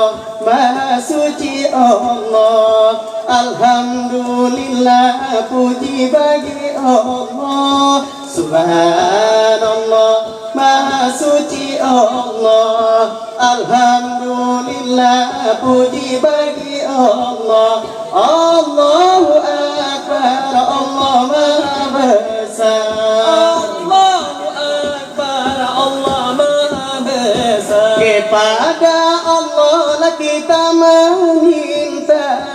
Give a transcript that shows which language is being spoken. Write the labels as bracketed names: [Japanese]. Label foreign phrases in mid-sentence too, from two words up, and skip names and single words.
[Indonesian] maha suci Allah alhamdulillah puji bagi Allah subhanallah maha suci Allah alhamdulillah puji bagi Allah [Arabic] الله أكبر [Indonesian] Allah maha besar [Arabic] الله أكبر [Indonesian] Allah maha besar kepada Allah lah kita meminta